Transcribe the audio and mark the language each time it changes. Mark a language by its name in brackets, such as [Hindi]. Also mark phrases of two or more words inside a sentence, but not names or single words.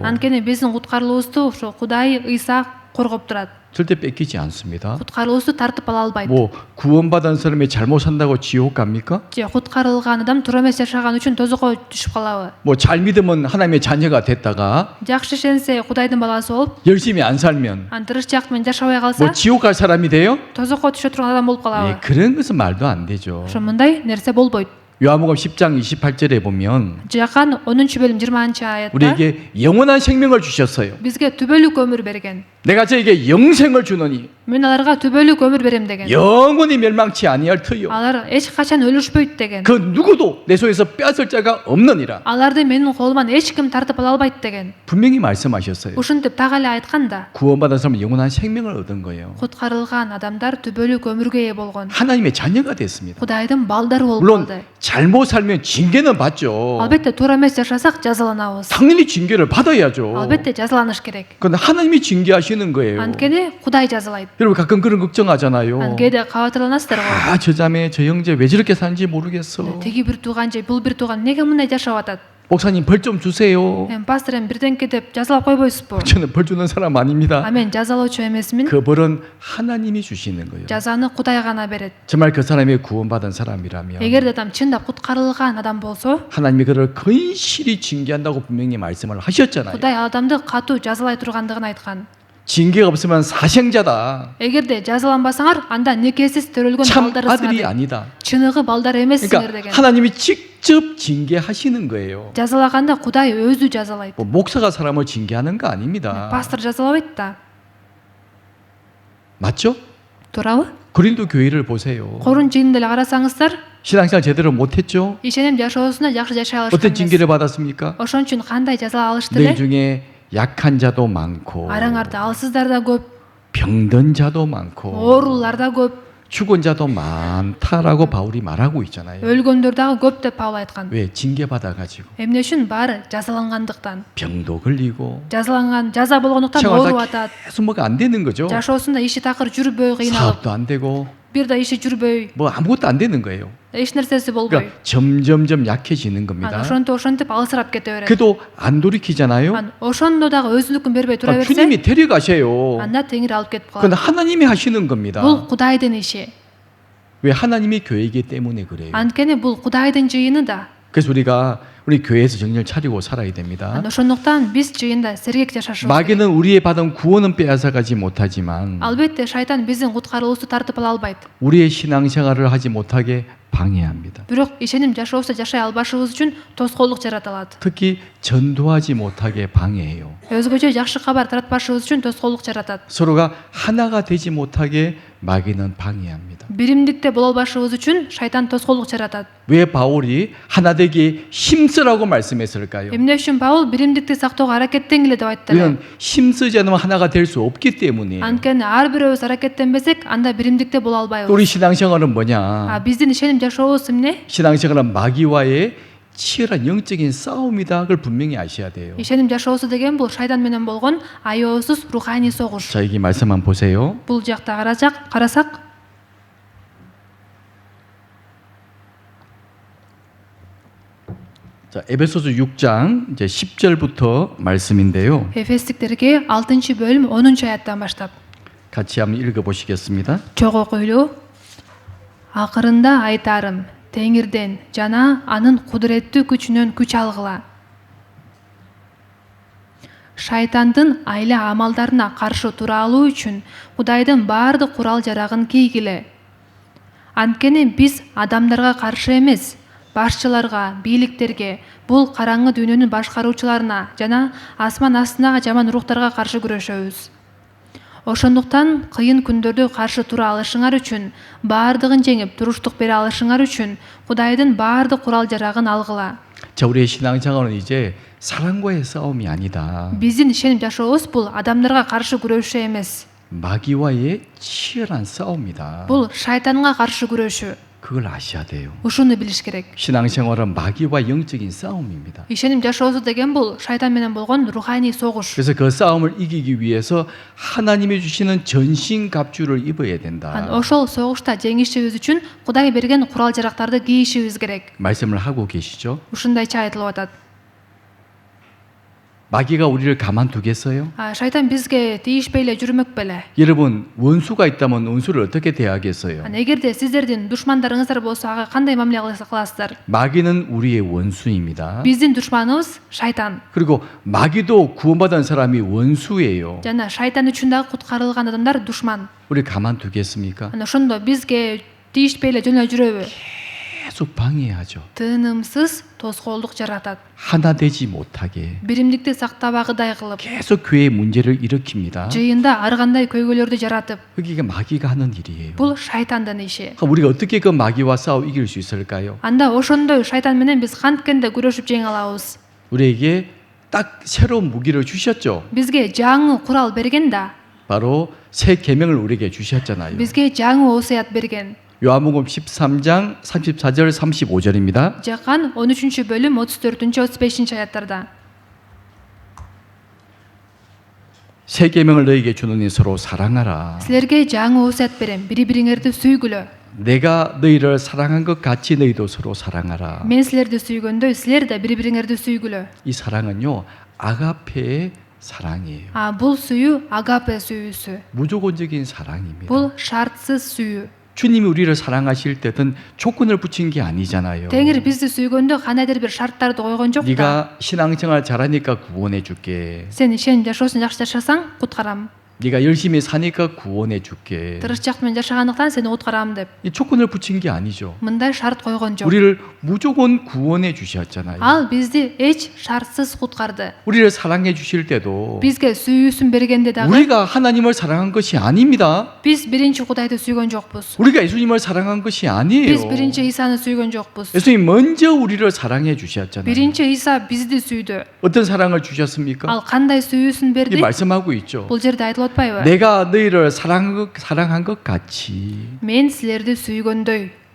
[Kyrgyz] Анткени биздин куткарылуубузду ошо Кудай Ыйса коргоп турат. [Korean] 절대 뺏기지 않습니다. [Kyrgyz] Куткарылуубузду тартып ала албайт. [Korean] 뭐 구원받은 사람이 잘못 산다고 지옥 갑니까? [Kyrgyz] Же куткарылган адам туура эмес жашаган үчүн тозокко түшүп калабы? [Korean] 뭐 잘 믿으면 하나님의 자녀가 됐다가 [Kyrgyz] Жакшы ишенсе Кудайдын баласы болуп, [Korean] 열심히 안 살면 [Kyrgyz] ан тырышчаак менен жашабай [Korean] 뭐 [Kyrgyz] калса, [Korean] 지옥 갈 사람이 돼요? [Kyrgyz] тозокко түшө турган адам болуп [Korean] 예, [Kyrgyz] калабы? [Korean] 그런 것은 말도 안 되죠. [Kyrgyz] Ошо мындай нерсе болбойт. [Korean] 요한복음 10장 28절에 보면 [Kyrgyz] Жакан 10-бөлүм 20-аятта [Korean] 우리에게 영원한 생명을 주셨어요. [Kyrgyz] бизге түбөлүк өмүр берген. [Korean] 내가 저에게 영생을 주노니 [Kyrgyz] Мен аларга түбөлүк өмүр берем деген. [Korean] 영원히 멸망치 아니할 터요. [Kyrgyz] Алар эч качан өлүшпөйт деген. [Korean] 그 누구도 내 손에서 빼앗을 자가 없느니라. [Kyrgyz] Аларды менин колуман эч ким тартып ала албайт деген. [Korean] 분명히 말씀하셨어요. [Kyrgyz] Ушинтип так эле айткан да. [Korean] 구원받은 사람은 영원한 생명을 얻은 거예요. [Kyrgyz] Куткарылган адамдар түбөлүк өмүргө ээ болгон. [Korean] 하나님의 자녀가 됐습니다. [Kyrgyz] Кудайдын балдары болуп [Korean] 물론 [Kyrgyz] калды. [Korean] 잘못 살면 징계는 받죠. [Kyrgyz] Албетте туура эмес жашасак жазаланабыз. [Korean] 당연히 징계를 받아야죠. [Kyrgyz] Албетте жазаланыш керек. [Korean] 그런데 하나님이 징계하시는 거예요. [Kyrgyz] Анткени Кудай жазалайт. [Korean] 여러분 가끔 그런 걱정하잖아요. [Kyrgyz] Кээде кабатырланасыздар го. [Korean] 저 자매 저 형제 왜 저렇게 사는지 모르겠어. [Kyrgyz] Теги бир тууган же бул бир тууган эмнеге мындай жашап атат? [Korean] 목사님 벌 좀 주세요. [Kyrgyz] Пастор бирденке деп жазалап койбойсузбу? [Korean] 저는 벌 주는 사람 아닙니다. [Kyrgyz] Мен жазалоочу эмесмин. [Korean] 그 벌은 하나님이 주시는 거예요. [Kyrgyz] жазаны Кудай гана берет. [Korean] 정말 그 사람이 구원받은 사람이라면 [Kyrgyz] эгерде адам чындап куткарылган адам болсо, [Korean] 하나님이 그를 근실히 징계한다고 분명히 말씀을 하셨잖아요. [Kyrgyz] Кудай адамды катуу жазалай тургандыгын айткан. [Korean] 징계가 없으면 사생자다. [Kyrgyz] эгерде жазаланбасаңар, анда некесиз төрөлгөн [Korean] 참 [Kyrgyz] балдарыңар [Korean] 아들이 [Kyrgyz] деп. [Korean] 아니다. [Kyrgyz] чыныгы балдар эмессиңер [Korean] 그러니까 [Kyrgyz] деген. [Korean] 하나님이 직접 징계하시는 거예요. [Kyrgyz] жазалаганда Кудай өзү жазалайт. [Korean] 뭐 목사가 사람을 징계하는 거 아닙니다. [Kyrgyz] Пастор жазалабайт да. [Korean] 맞죠? [Kyrgyz] туурабы? [Korean] 고린도 교회를 보세요. [Kyrgyz] Корун жыйынында эле карасаңыздар, [Korean] 신앙생활 제대로 못했죠? [Kyrgyz] ишенем жашоосуна жакшы жашай алышкан [Korean] 어떤 [Kyrgyz] эмес. [Korean] 징계를 받았습니까? [Kyrgyz] ошон үчүн кандай жаза алышты [Korean] 너희 [Kyrgyz] эле? [Korean] 중에 약한 자도 많고 [Kyrgyz] араңарда алсыздар да көп, [Korean] 병든 자도 많고 [Kyrgyz] оорулар да көп, [Korean] 죽은 자도 많다라고 바울이 말하고 있잖아요. [Kyrgyz] өлгөндөр дагы көп деп Паул айткан. [Korean] 왜 징계받아가지고 [Kyrgyz] Эмне үчүн? Баары жазалангандыктан. [Korean] 병도 걸리고 [Kyrgyz] жазаланган жаза болгондуктан [Korean] 생활 [Kyrgyz] ооруп [Korean] 다 [Kyrgyz] атат. [Korean] 계속 뭐가 안 되는 거죠. [Kyrgyz] жашоосунда иши такыр жүрбөй кыйналып, [Korean] 사업도 안 되고 [Kyrgyz] бир да иши жүрбөй, [Korean] 뭐 아무것도 안 되는 거예요. [Kyrgyz] эч нерсеси болбой. [Korean] 그러니까 점점점 약해지는 겁니다. [Kyrgyz] ошентип алысырап кете берет. [Korean] 그래도 안 돌이키잖아요. [Kyrgyz] ошондо дагы өзүнүкүн бербей тура берсе, [Korean] 주님이 데려가셔요. [Kyrgyz] анда Теңир алып кетип [Korean] 그건 [Kyrgyz] калат. [Korean] 하나님이 하시는 겁니다. [Kyrgyz] бул Кудайдын иши. [Korean] 왜 하나님이 교회이기 때문에 그래요. [Kyrgyz] анткени бул Кудайдын жыйыны да. [Korean] 그래서 우리가 우리 교회에서 정신을 차리고 살아야 됩니다. [Kyrgyz] ошондуктан биз жыйында сергек жашашыбыз керек. [Korean] 마귀는 우리의 받은 구원은 빼앗아가지 못하지만 [Kyrgyz] албетте шайтан биздин куткарылуубузду тартып ала албайт. [Korean] 우리의 신앙생활을 하지 못하게 방해합니다. [Kyrgyz] бирок ишеним жашообузда жашай албашыбыз үчүн тоскоолдук жарата алат. [Korean] 특히 전도하지 못하게 방해해요. [Kyrgyz] өзгөчө жакшы кабар таратпашыбыз үчүн тоскоолдук жаратат. [Korean] 서로가 하나가 되지 못하게 마귀는 방해합니다. [Kyrgyz] биримдикте боло албашыбыз үчүн шайтан тоскоолдук жаратат. [Korean] 왜 바울이 하나 되기 힘쓰라고 말씀했을까요? [Kyrgyz] эмне үчүн Паул биримдикти сактоого аракеттенгиле деп айтты эле? [Korean] 우리는 힘쓰지 않으면 하나가 될 수 없기 때문이에요. [Kyrgyz] анткени ар бирөөбүз аракеттенбесек анда биримдикте боло албайбыз. [Korean] 우리 신앙생활은 뭐냐? [Kyrgyz] биздин ишеним жашообуз эмне? [Korean] 신앙생활은 마귀와의 치열한 영적인 싸움이다. 그걸 분명히 아셔야 돼요. [Kyrgyz] ишеним жашоосу деген бул шайтан менен болгон аеосуз руханий согуш. [Korean] 자, 여기 말씀만 보세요. [Kyrgyz] бул жакта карасак [Korean] 자, 에베소서 6장 이제 10절부터 말씀인데요. [Kyrgyz] Эфестиктерге 6-бөлүм 10-аяттан баштап. [Korean] 같이 한번 읽어 보시겠습니다. [Kyrgyz] Чоң окуйлуу. Акырында айтарым, Теңирден жана анын кудуреттүү күчүнөн күч алгыла. Шайтандын айла амалдарына каршы тура алуу үчүн Кудайдын баардык курал жарагын кийгиле. Анткени биз адамдарга каршы эмес, башчыларга, бийликтерге, бул караңгы дүйнөнүн башкаруучуларына жана асман астындагы жаман рухтарга каршы күрөшөбүз. Ошондуктан кыйын күндөрдө каршы тура алышыңар үчүн, баардыгын жеңип туруштук бере алышыңар үчүн Кудайдын баардык курал жарагын алгыла. [Korean] 자, 우리의 신앙생활은 이제 사랑과의 싸움이 아니다. [Kyrgyz] Биздин ишеним жашообуз бул адамдарга каршы күрөшүү эмес. [Korean] 마귀와의 치열한 싸움이다. [Kyrgyz] бул шайтанга каршы күрөшүү. [Korean] 그걸 아셔야 돼요. [Kyrgyz] Ушуну билиш керек. [Korean] 신앙생활은 마귀와 영적인 싸움입니다. [Kyrgyz] ишеним жашоосу деген бул шайтан менен болгон руханий согуш. [Korean] 그래서 그 싸움을 이기기 위해서 하나님이 주시는 전신갑주를 입어야 된다. [Kyrgyz] ошол согушта жеңишибиз үчүн Кудай берген курал жарактарды кийишибиз керек. [Korean] 말씀을 하고 계시죠? [Kyrgyz] ушундайча айтылып атат. [Korean] 마귀가 우리를 가만두겠어요? [Kyrgyz] шайтан бизге тийишпей эле жүрмөк беле? [Korean] 여러분, 원수가 있다면 원수를 어떻게 대하겠어요? [Kyrgyz] эгерде сиздердин душмандарыңыздар болсо ага кандай мамиле кыласыздар? [Korean] 마귀는 우리의 원수입니다. [Kyrgyz] биздин душманыбыз шайтан. [Korean] 그리고 마귀도 구원받은 사람이 원수예요. [Kyrgyz] жана шайтан үчүн дагы куткарылган адамдар душман. [Korean] 우리 가만두겠습니까? [Kyrgyz] ошондо бизге тийишпей эле жөнө жүрөбү? [Korean] 계속 방해하죠. [Kyrgyz] тынымсыз тоскоолдук жаратат. [Korean] 하나 되지 못하게 [Kyrgyz] биримдикти сактабагыдай кылып, [Korean] 계속 교회에 문제를 일으킵니다. [Kyrgyz] жыйында ар кандай көйгөйлөрдү жаратып, [Korean] 그게 마귀가 하는 일이에요. [Kyrgyz] бул шайтандын иши. [Korean] 그럼 우리가 어떻게 그 마귀와 싸워 이길 수 있을까요? [Kyrgyz] анда ошондой шайтан менен биз канткенде күрөшүп жеңе алабыз? [Korean] 우리에게 딱 새로운 무기를 주셨죠. [Kyrgyz] бизге жаңы курал берген да. [Korean] 바로 새 계명을 우리에게 주셨잖아요. [Kyrgyz] бизге жаңы осуят берген. [Korean] 요한복음 13장 34절 35절입니다. [Kyrgyz] Жакан 13-бөлүм 34-35 аяттарда. [Korean] 새 계명을 너희에게 주노니 서로 사랑하라. [Kyrgyz] силерге жаңы осуят берем, бири-бириңерди сүйгүлө. [Korean] 내가 너희를 사랑한 것 같이 너희도 서로 사랑하라. [Kyrgyz] мен силерди сүйгөндөй силер да бири-бириңерди сүйгүлө. [Korean] 이 사랑은요, 아가페의 사랑이에요. [Kyrgyz] бул сүйүү агапе сүйүүсү. [Korean] 무조건적인 사랑입니다. [Kyrgyz] бул шартсыз сүйүү. [Korean] 주님이 우리를 사랑하실 때는 조건을 붙인 게 아니잖아요. [Kyrgyz] Теңир бизди сүйгөндө кандайдыр бир шарттарды койгон жок да. [Korean] 네가 신앙생활 잘하니까 구원해 줄게. [Kyrgyz] Сен ишеним жашоосун жакшы жашасаң куткарам. [Korean] 네가 열심히 사니까 구원해 줄게. [Kyrgyz] тырышчак менен жашаганыңдан сени куткарам деп. [Korean] 이 조건을 붙인 게 아니죠. [Kyrgyz] мындай шарт койгон жок. [Korean] 우리를 무조건 구원해 주셨잖아요. [Kyrgyz] ал бизди эч шартсыз куткарды. [Korean] 우리를 사랑해 주실 때도 [Kyrgyz] бизге сүйүүсүн бергенде дагы [Korean] 우리가 하나님을 사랑한 것이 아닙니다. [Kyrgyz] биз биринчи Кудайды сүйгөн жокпуз. [Korean] 우리가 예수님을 사랑한 것이 아니에요. [Kyrgyz] биз биринчи Исаны сүйгөн жокпуз. [Korean] 예수님 먼저 우리를 사랑해 주셨잖아요. [Kyrgyz] биринчи Иса бизди сүйдү. [Korean] 어떤 사랑을 주셨습니까? [Kyrgyz] ал кандай сүйүүсүн [Korean] 이 [Kyrgyz] берди? [Korean] 말씀하고 있죠. [Kyrgyz] бул жерде айтылып атпайбы? [Korean] 내가 너희를 사랑한 것 같이 [Kyrgyz] мен силерди сүйгөндөй.